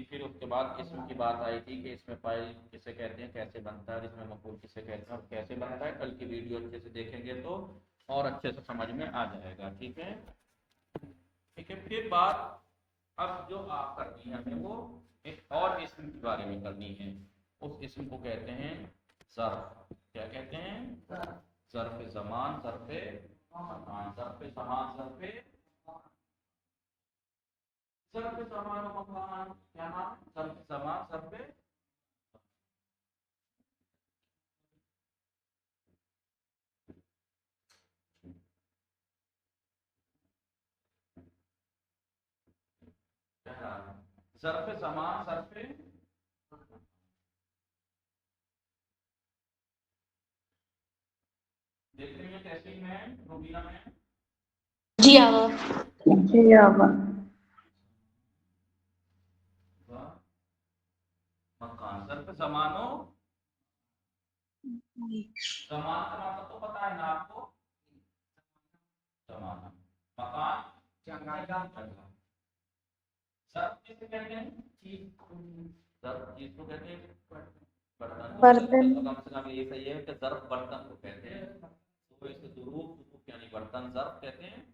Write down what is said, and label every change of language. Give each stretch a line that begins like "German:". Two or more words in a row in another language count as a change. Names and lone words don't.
Urdu: پھر اس کے بعد اسم کی بات آئی تھی کہ اس میں فاعل کسے کہتے ہیں، کیسے بنتا ہے، اور اس میں مفعول کسے کہتے ہیں اور کیسے بنتا ہے۔ کل کی ویڈیو اچھے سے دیکھیں گے تو اور اچھے سے سمجھ میں آ جائے گا، ٹھیک ہے؟ ٹھیک ہے، پھر بات اب جو آپ کرنی ہے ہمیں وہ ایک اور اسم کے بارے میں کرنی ہے۔ اس اسم کو کہتے ہیں ظرف۔ کیا کہتے ہیں؟ ظرف زمان، ظرف مکان، ظرف زمان، ظرف زمان و مکان۔ کیا نام؟ ظرف زمان، ظرف ظرف زمان، ظرف دیکھ رہی ہیں کیسے میں روبینہ میں جی آوا۔ جی اب مکان، ظرف زمان و زمان کا مطلب تو پتا ہے نا آپ کو؟ زمانہ، مکان جگہ۔ ظرف کسے کہتے ہیں؟ ظرف چیز کو کہتے ہیں، برتن برتن۔ تو کم سے کم یہ صحیح ہے کہ ظرف برتن کو کہتے ہیں، تو اس کے ظروف یعنی برتن ظرف کہتے ہیں۔